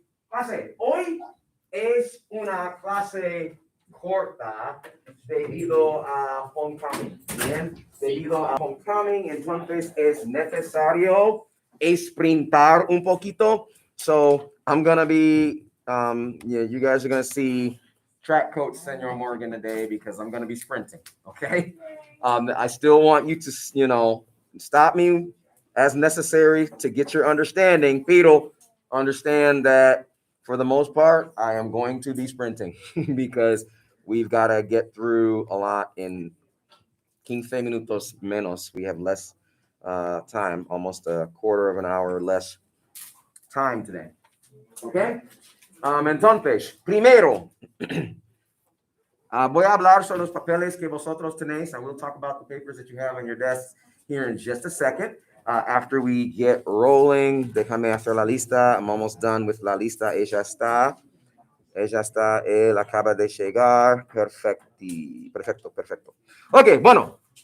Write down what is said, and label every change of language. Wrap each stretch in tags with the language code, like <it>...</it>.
<es>Clase, hoy es una clase corta debido a homecoming. Bien, debido a homecoming, entonces es necesario sprintar un poquito.</es> <en>So I'm gonna be, you guys are gonna see track coach Senor Morgan today because I'm gonna be sprinting. Okay. I still want you to, stop me as necessary to get your understanding. Pero, understand that for the most part, I am going to be sprinting because we've got to get through a lot in 15</en> <es>minutos menos.</es> <en>We have less time, almost a quarter of an hour less time today. Okay?</en> <es>Entonces, primero, voy a hablar sobre los papeles que vosotros tenéis.</es> <en>I will talk about the papers that you have on your desks here in just a second. After we get rolling,</en> <es>déjame hacer la lista.</es> <en>I'm almost done with</en> <es>la lista. Ella está. Él acaba de llegar. Perfecto. Ok, bueno.</es>